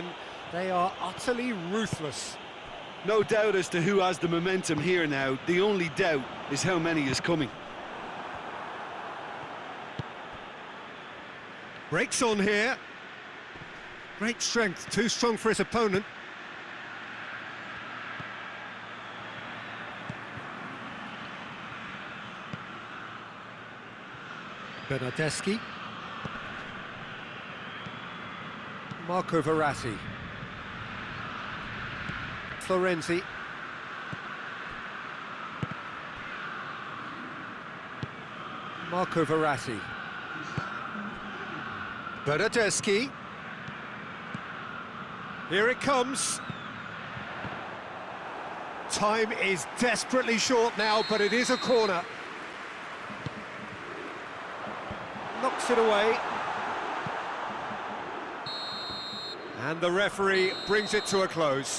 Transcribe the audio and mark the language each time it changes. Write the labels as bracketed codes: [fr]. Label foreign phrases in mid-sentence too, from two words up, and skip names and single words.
[en] They are utterly ruthless. No doubt as to who has the momentum here now. The only doubt is how many is coming. Breaks on here. Great strength, too strong for his opponent. Bernardeschi. Marco Verratti. Florenzi. Marco Verratti. Bernardeschi. Here it comes. Time is desperately short now, but it is a corner. Knocks it away. And the referee brings it to a close.